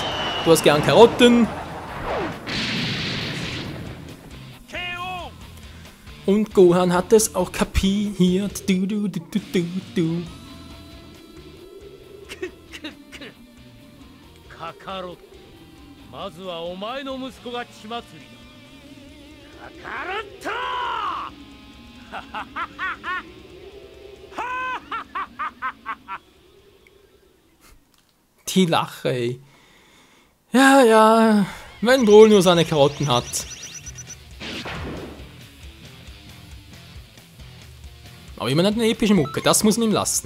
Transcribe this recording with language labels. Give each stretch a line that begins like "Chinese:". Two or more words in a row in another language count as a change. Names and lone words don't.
German: Du hast gern Karotten. Und Gohan hat es auch kapiert. Du. Kakarot.
Japanese: まずはお前の息子が血祭りだ。カカロット
German: Die Lache, ey. Ja, wenn Broly nur seine Karotten hat. Aber immerhin hat eine epische Mucke, das muss man ihm lassen.